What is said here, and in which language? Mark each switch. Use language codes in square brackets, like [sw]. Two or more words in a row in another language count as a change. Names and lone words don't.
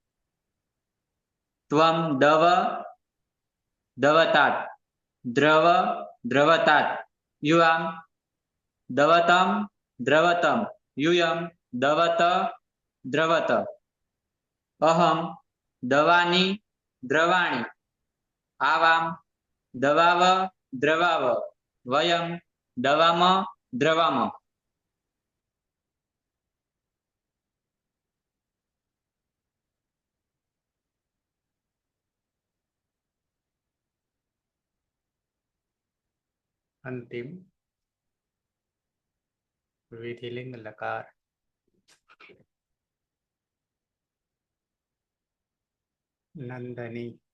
[sa] त्वं दव दवतात् द्रव द्रवतात् युवां दवतं द्रवतं यूयं दवत द्रवत अहम दवानी द्रवाणी आवाम दवाव દ્રવાવ વયમ દવામ દ્રવામ અંતિમ વિધિલિંગ લકાર નંદની